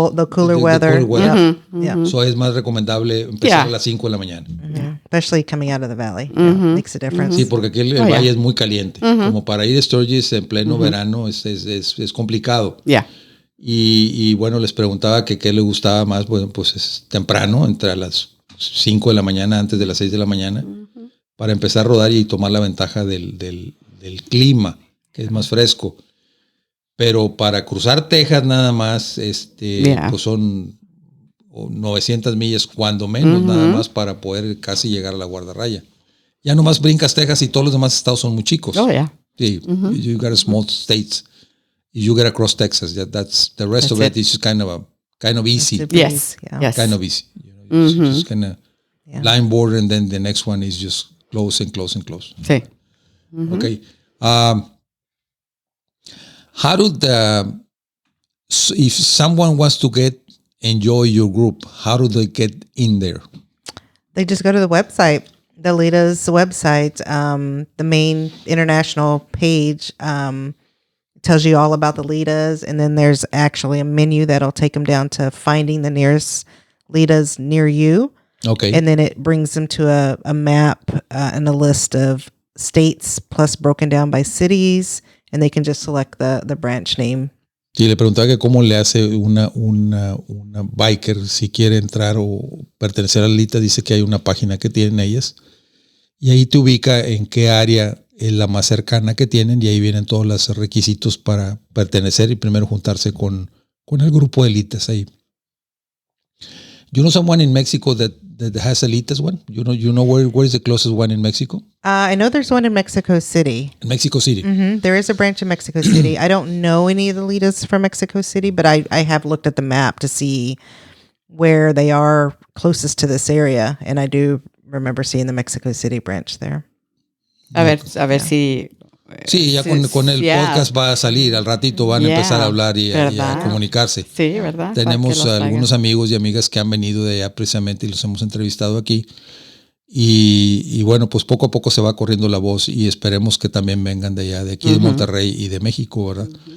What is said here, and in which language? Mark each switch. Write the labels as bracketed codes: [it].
[en] The cooler weather. Yeah. [es] So es más recomendable empezar a las 5 de la mañana. [en] Yeah. Especially coming out of the valley. Yeah, makes a difference. [es] Sí, porque aquí el valle es muy caliente. Como para ir a Sturgis en pleno verano es complicado. [en] Yeah. [es] Y bueno, les preguntaba que qué le gustaba más. Bueno, pues es temprano, entre las 5 de la mañana, antes de las 6 de la mañana, para empezar a rodar y tomar la ventaja del clima, que es más fresco. Pero para cruzar Texas nada más, pues son 900 millas, cuando menos, nada más para poder casi llegar a la guardarraya. Ya nomás brincas Texas y todos los demás estados son muy chicos. [en] Oh, yeah. Sí, you got small states. You get across Texas. That's the rest of it is just kind of easy. Yes. Yeah. Yes. Kind of easy. Just kind of line border, and then the next one is just close and close and close. [es] Sí. [en] Okay. How do So if someone wants to enjoy your group, how do they get in there? They just go to the website, the LITA'S website, the main international page. Tells you all about the LITA'S, and then there's actually a menu that'll take them down to finding the nearest LITA'S near you. Okay. And then it brings them to a map and a list of states plus broken down by cities, and they can just select the branch name. [es] Y le preguntaba que cómo le hace una biker si quiere entrar o pertenecer a LITA. Dice que hay una página que tienen ellas y ahí te ubica en qué área es la más cercana que tienen y ahí vienen todos los requisitos para pertenecer y primero juntarse con el grupo de LITA'S ahí. [en] You know someone in Mexico that has a LITA'S one? You know where is the closest one in Mexico? I know there's one in Mexico City. In Mexico City. Mm-hmm. There is a branch in Mexico City. I don't know any of the LITA'S from Mexico City, but I have looked at the map to see where they are closest to this area, and I do remember seeing the Mexico City branch there. [es] A ver si... Sí, ya con el podcast va a salir, al ratito van a empezar a hablar y a comunicarse. Sí, ¿verdad? Tenemos algunos amigos y amigas que han venido de allá precisamente y los hemos entrevistado aquí. Y bueno, pues poco a poco se va corriendo la voz y esperemos que también vengan de allá, de aquí de Monterrey y de México, ¿verdad?